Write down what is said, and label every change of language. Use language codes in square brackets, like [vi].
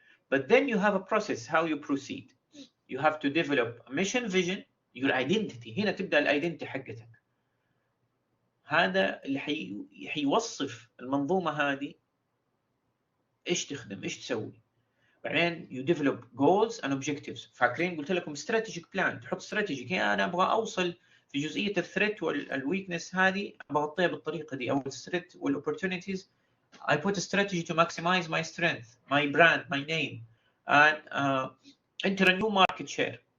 [en] But then you have a process how you proceed. You have to develop a mission, vision, your identity. [ar] هنا تبدأ الايدنتي حقتك. هذا اللي حيوصف المنظومة هذه ايش تخدم، ايش تسوي. بعدين [en] you develop goals and objectives. [ar] فاكرين قلت لكم [en] strategic plan، [ar] تحط strategic. هي انا ابغى اوصل في جزئية الثريت والويكنس هذه بغطيها بالطريقة دي، او الثريت والopportunities. [en] I put a strategy to maximize my strength, my brand, my name, and enter a new market share.